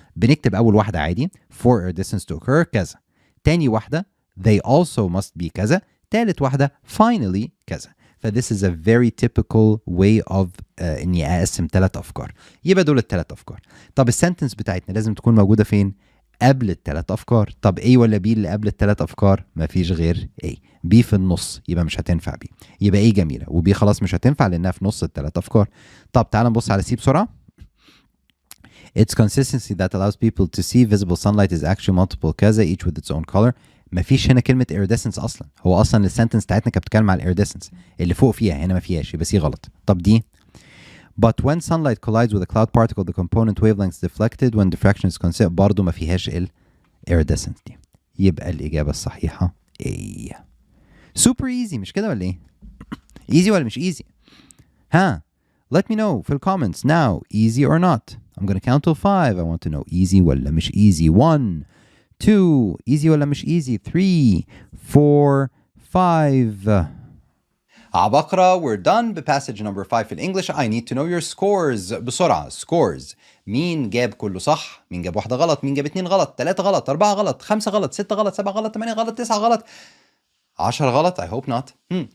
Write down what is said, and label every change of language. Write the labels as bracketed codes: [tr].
[ar] بنكتب اول واحده عادي [en] for iridescence to occur [ar] كذا. تاني واحده [en] they also must be كذا. [ar] تالت واحده finally كذا. [en] ف this is a very typical way of [ar] اني اقسم 3 افكار. يبقى دول ال3 افكار. طب السنتنس بتاعتنا لازم تكون موجوده فين؟ قبل ال3 افكار. طب A ولا B اللي قبل ال3 افكار؟ مفيش غير A. B في النص يبقى مش هتنفع B. يبقى A جميله وB خلاص مش هتنفع لانها في نص ال3 افكار. طب تعال نبص على C بسرعه. [en] Its consistency that allows people to see visible sunlight is actually multiple كذا each with its own color. [ar] مفيش هنا كلمة iridescence أصلا. هو أصلا السنتنس بتاعتنا كانت بتتكلم على iridescence اللي فوق فيها هنا ما فيهاش يبقى سي غلط. طب دي [en] But when sunlight collides with a cloud particle the component wavelength is deflected when diffraction is constant [ar] برضه ما فيهاش ال [en] iridescence دي. [ar] يبقى الإجابة الصحيحة A. [en] Super easy [ar] مش كده ولا إيه؟ [en] easy ولا مش easy؟ ها Let me know في comments now easy or not. I'm gonna count till 5. I want to know easy [ar] ولا مش [en] easy. 1 2 easy ولا مش easy. [ar] 3 4 5. عبقرة. [en] We're done بpassage number 5 في الإنجليش. I need to know your scores. [ar] بسرعة scores. مين جاب كله صح؟ مين جاب واحدة غلط؟ مين جاب 2 غلط؟ 3 غلط؟ 4 غلط؟ 5 غلط؟ 6 غلط؟ 7 غلط؟ 8 غلط؟ 9 غلط؟ 10 غلط؟ [en] I hope not.